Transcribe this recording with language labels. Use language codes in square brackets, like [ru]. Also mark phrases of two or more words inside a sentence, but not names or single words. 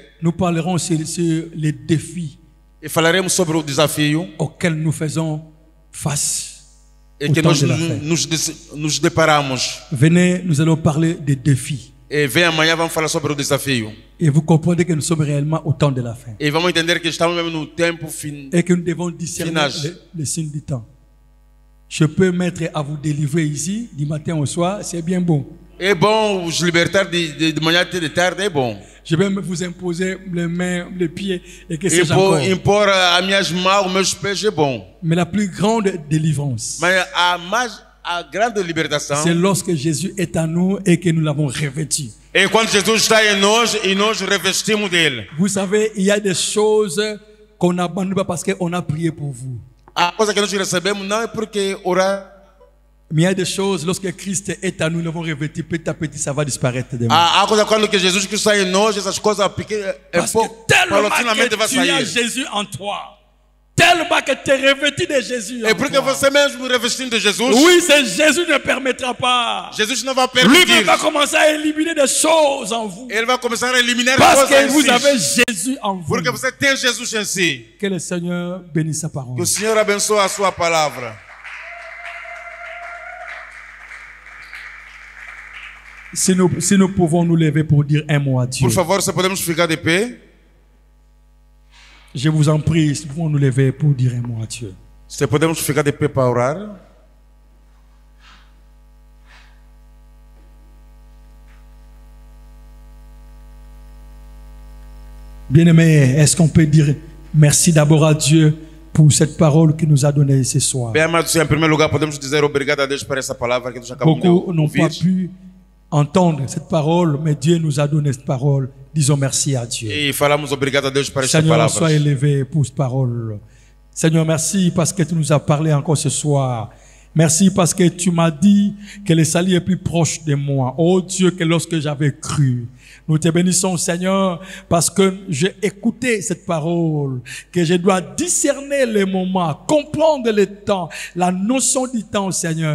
[fr] nous parlerons sur les défis [pt] e falaremos sobre o desafio [fr] auxquels nous faisons face. [pt] e que nós nos deparamos. [fr] Venez, nous allons parler des défis. [pt] E vem amanhã, vamos falar sobre o desafio. [fr] Et vous comprenez que nous sommes réellement au temps de la fin. [pt] E vamos entender que estamos mesmo no tempo [fr] Et que nous devons discerner les signes du temps. Je peux mettre à vous délivrer ici, du matin au soir, c'est bien bon. [pt] É bom os libertar de manhã até de tarde, é bom. [fr] Je vais vous imposer les mains, les pieds et que sais-je encore. [pt] Impor as minhas mãos, os meus pés é bom. [fr] Mais la plus grande délivrance, [pt] Mas a grande libertação [fr] c'est lorsque Jésus est en nous et que nous l'avons revêtu. [pt] é quando Jesus está em nós e nós revestimos dele. [fr] Vous savez, il y a des choses qu'on n'abandonne pas parce qu'on a prié pour vous. [pt] A coisa que nós recebemos não é porque orar. [fr] Mais il y a des choses, lorsque Christ est en nous, nous l'avons revêtu, petit à petit, ça va disparaître de nous. [pt] A coisa quando que Jesus Cristo está em nós, essas coisas pequenas, [fr] Parce que tellement que tu as Jésus en toi, tellement que tu es revêtu de Jésus en [pt] É porque [fr] toi. [pt] você mesmo revestindo de Jesus. [fr] Oui, c'est Jésus ne permettra pas. [pt] Jesus não vai [fr] Lui [pt] permitir. [fr] va commencer à éliminer des choses en vous. [pt] Ele vai começar a eliminar [fr] Parce [pt] coisas [fr] que [pt] em [fr] vous [pt] si. [fr] avez Jésus en vous. [pt] Porque você tem Jesus em si. [fr] Que le Seigneur bénisse sa [pt] Que [fr] parole. [pt] o Senhor abençoe a sua palavra. [fr] Si nous pouvons nous lever pour dire un mot à Dieu. [pt] Por favor, se podemos ficar de pé. [fr] Je vous en prie, si nous pouvons nous lever pour dire un mot à Dieu. [pt] Se podemos ficar de pé para orar. [fr] Bien-aimés, est-ce qu'on peut dire merci d'abord à Dieu pour cette parole qu'il nous a donnée ce soir? [pt] Bem, amados, em primeiro lugar, podemos dizer obrigado a Deus por essa palavra que nós acabamos de [fr] Beaucoup n'ont pas [pt] ouvir. [fr] pu entendre cette parole, mais Dieu nous a donné cette parole. Disons merci à Dieu. [pt] E falamos obrigado a Deus por essa [fr] Seigneur, [pt] palavra. [fr] sois élevé pour cette parole. Seigneur, merci parce que tu nous as parlé encore ce soir. Merci parce que tu m'as dit que le salut est plus proche de moi. Oh Dieu, que lorsque j'avais cru. Nous te bénissons, Seigneur, parce que j'ai écouté cette parole, que je dois discerner les moments, comprendre le temps, la notion du temps, Seigneur.